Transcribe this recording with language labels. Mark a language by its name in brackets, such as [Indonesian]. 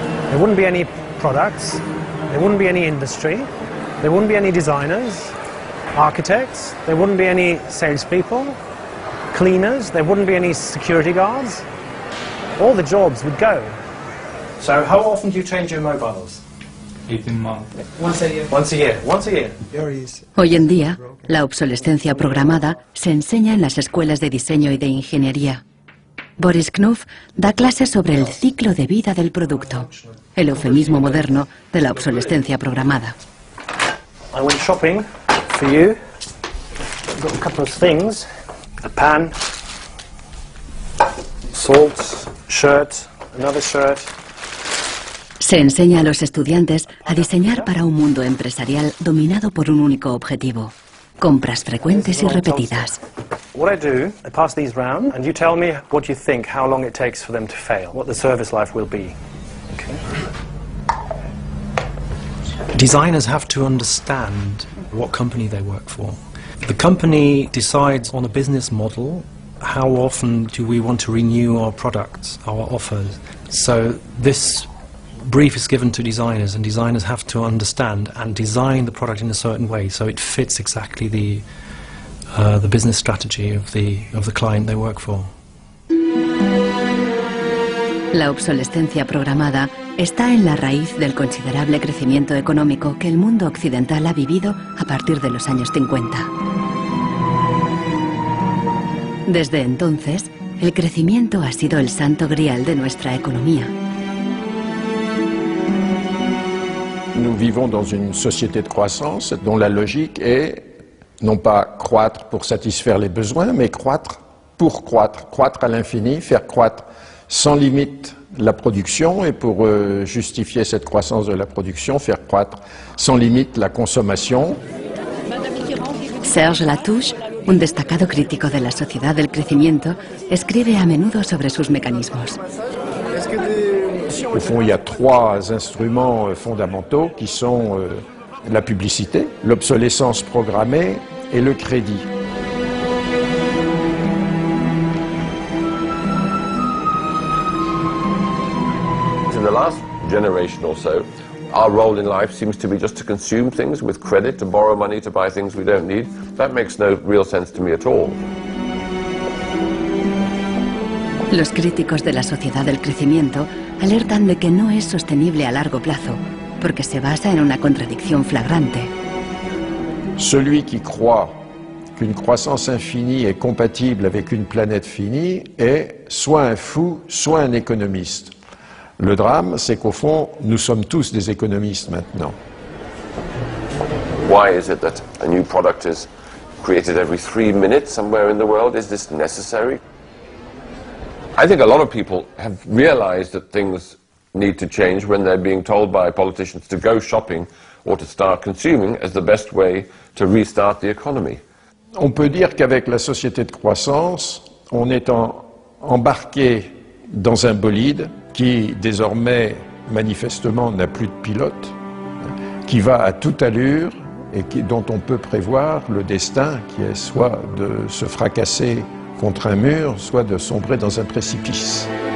[English] There wouldn't be any products, there wouldn't be any industry, there wouldn't be any designers, architects, there wouldn't be any salespeople, cleaners, there wouldn't be any security guards. All the jobs would go. So how often do you change your mobiles? 18 months. Once a year. Once a year. Once a year. [Spanish] Hoy en día, la obsolescencia programada se enseña en las escuelas de diseño y de ingeniería. Boris Knopf da clases sobre el ciclo de vida del producto, el eufemismo moderno de la obsolescencia programada. [English] I went shopping for you. I've got a couple of things. A pan, salt, shirt, another shirt. [Spanish] Se enseña a los estudiantes a diseñar para un mundo empresarial dominado por un único objetivo: compras frecuentes y repetidas. [English] What I do, I pass these round, and you tell me what you think, how long it takes for them to fail, what the service life will be. Okay. Designers have to understand what company they work for. The company decides on a business model. How often do we want to renew our products, our offers? So this brief is given to designers, and designers have to understand and design the product in a certain way so it fits exactly the business strategy of the client they work for. [Spanish] La obsolescencia programada está en la raíz del considerable crecimiento económico que el mundo occidental ha vivido a partir de los años 50. Desde entonces, el crecimiento ha sido el santo grial de nuestra economía. [French] Nous vivons dans une société de croissance dont la logique est non pas croître pour satisfaire les besoins, mais croître pour croître, croître à l'infini, faire croître sans limite la production, et pour justifier cette croissance de la production, faire croître sans limite la consommation. [Spanish] Serge Latouche, un destacado crítico de la sociedad del crecimiento, escribe a menudo sobre sus mecanismos. [French] Au fond, il y a trois instruments fondamentaux qui sont la publicité, l'obsolescence programmée et le crédit. [English] In the last generation or so, our role in life seems to be just to consume things with credit, to borrow money to buy things we don't need. That makes no real sense to me at all. [Spanish] Los críticos de la sociedad del crecimiento alertan de que no es sostenible a largo plazo, porque se basa en una contradicción flagrante. [French] Celui qui croit qu'une croissance infinie est compatible avec une planète finie est soit un fou, soit un économiste. Le drame, c'est qu'au fond, nous sommes tous des économistes maintenant. [English] Why is it that a new product is created every 3 minutes somewhere in the world? Is this necessary? I think a lot of people have realized that things need to change when they're being told by politicians to go shopping or to start consuming as the best way to restart the economy. [French] On peut dire qu'avec la société de croissance, on est embarqué dans un bolide qui désormais manifestement n'a plus de pilote, qui va à toute allure et dont on peut prévoir le destin qui est soit de se fracasser contre un mur, soit de sombrer dans un précipice.